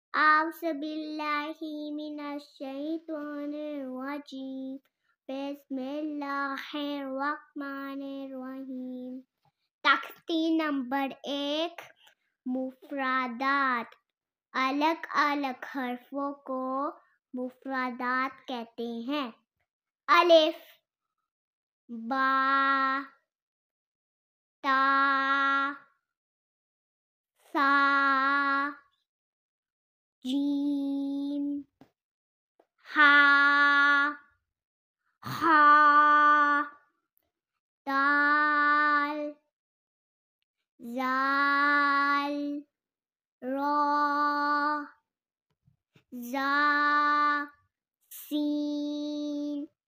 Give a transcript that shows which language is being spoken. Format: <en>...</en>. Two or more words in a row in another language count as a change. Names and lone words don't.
<ar>أعوذ بالله من الشيطان الرجيم بسم الله الرحمن الرحیم.</ar> <ur>تختی نمبر 1 مفردات. الگ الگ حرفوں کو مفردات کہتے ہیں. الف، با، تا، سا، جیم، ہا، خا، دال، زال، را، زا، سین،</ur>